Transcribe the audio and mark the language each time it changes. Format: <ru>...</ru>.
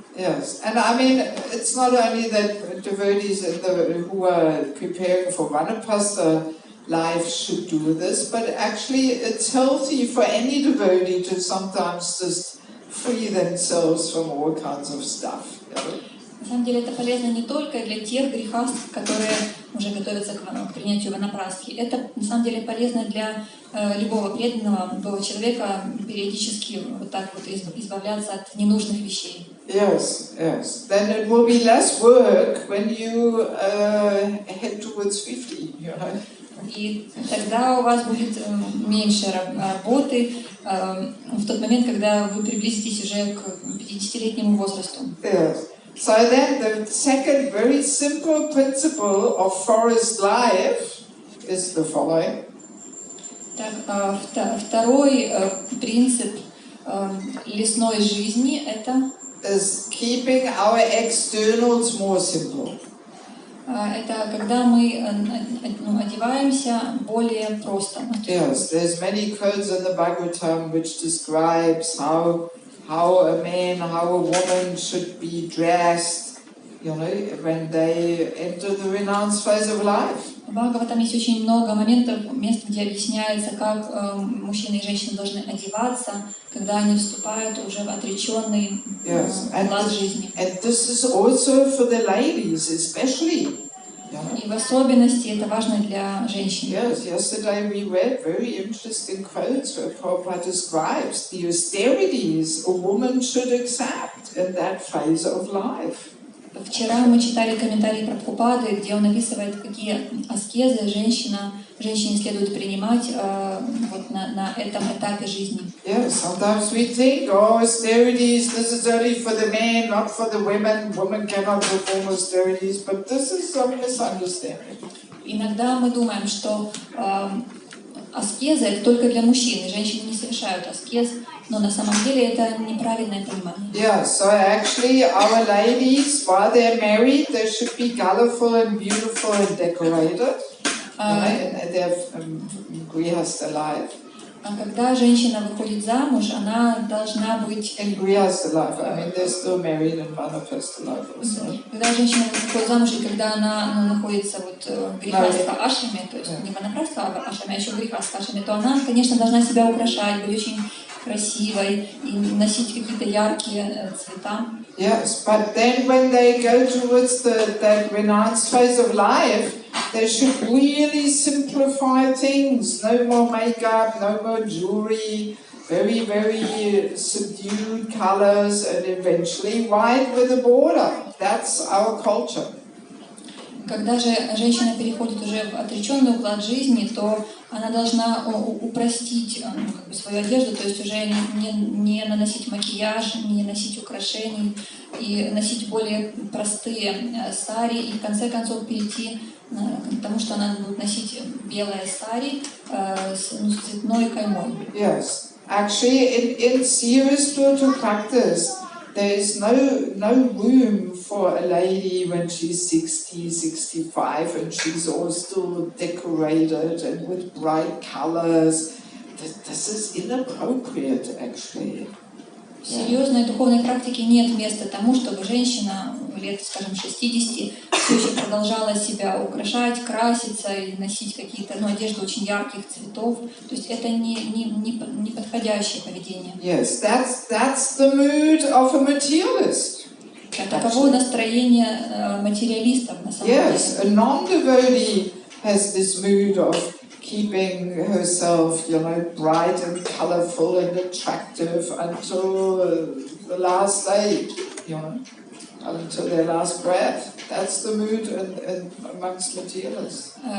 <en>Yes, and I mean, it's not only that devotees who are preparing for Vanaprastha life should do this, but actually it's healthy for any devotee to sometimes just free themselves from all kinds of stuff.</en> <ru>На самом деле это полезно не только для тех грехастов, которые уже готовятся к принятию Ванапрастхи. Это на самом деле полезно для любого преданного, любого человека периодически вот так вот избавляться от ненужных вещей.</ru> <en>Yes, yes. Then it will be less work when you head towards 50, you know.</en> <ru>И тогда у вас будет меньше работы в тот момент, когда вы приблизитесь уже к 50-летнему возрасту.</ru> <en>Yes. So then the second very simple principle of forest life is the following.</en> <ru>Так, второй принцип лесной жизни — это</ru> <en>is keeping our externals more simple.</en> <ru>Это когда мы одеваемся более просто.</ru> <en>Yes, there's many quotes in the Bhagavatam which describes how a man, how a woman should be dressed, you know, when they enter the renounced phase of life.</en> <ru>В Бхагаватам есть очень много мест, где объясняется, как мужчины и женщины должны одеваться, когда они вступают уже в отреченный уклад жизни.</ru> <en>And this is also for the ladies, especially.</en> <ru>И в особенности это важно для женщин.</ru> <en>Yes, yesterday we read very interesting quotes where Prabhupada describes the austerities a woman should accept in that phase of life.</en> <ru>Вчера мы читали комментарии Прабхупады, где он описывает, какие аскезы женщине следует принимать вот на этом этапе жизни.</ru> <en>Yes, sometimes we think, oh, austerities, this is only for the men, not for the women. Women cannot perform austerities, but this is some misunderstanding.</en> <ru>Иногда мы думаем, что аскеза — это только для мужчин, и женщины не совершают аскез, но на самом деле это неправильное понимание.</ru> <en>Yeah, so actually our ladies, while they're married, they should be colorful and beautiful and decorated. And they're grihastha life.</en> <ru>Когда женщина выходит замуж, она должна быть...</ru> <en>In grihastha life, I mean, they're still married in Vanaprastha life also.</en> <ru>Когда женщина выходит замуж, и когда она находится вот в грихастха ашраме, то есть не Ванапрастха, а ашраме, а еще в грихастха ашраме, то она, конечно, должна себя украшать, быть очень красивой и носить какие-то яркие цвета.</ru> <en>Yes, but then when they go towards that renounced phase of life, they should really simplify things. No more makeup, no more jewelry, very, very subdued colors, and eventually white with a border. That's our culture.</en> <ru>Когда же женщина переходит уже в отреченный уклад жизни, то она должна упростить свою одежду, то есть уже не наносить макияж, не носить украшений, и носить более простые сари, и в конце концов перейти к тому, что она будет носить белое сари с цветной каймой.</ru> <en>Yes, actually in serious spiritual practice, there is no room for a lady when she's 60, 65 and she's all still decorated and with bright colors. This is inappropriate, actually.</en> <ru>В серьезной духовной практике нет места тому, чтобы женщина лет, скажем, 60 все еще продолжала себя украшать, краситься и носить какие-то, одежду очень ярких цветов. То есть это не подходящее поведение.</ru> <en>Yes, that's the mood of a materialist.</en> <ru>Таково настроение материалистов на самом деле.</ru> <en>Yes, a non-devotee has this mood of keeping herself, bright and colorful and attractive until the last day, until their last breath. That's the mood amongst materialists.</en>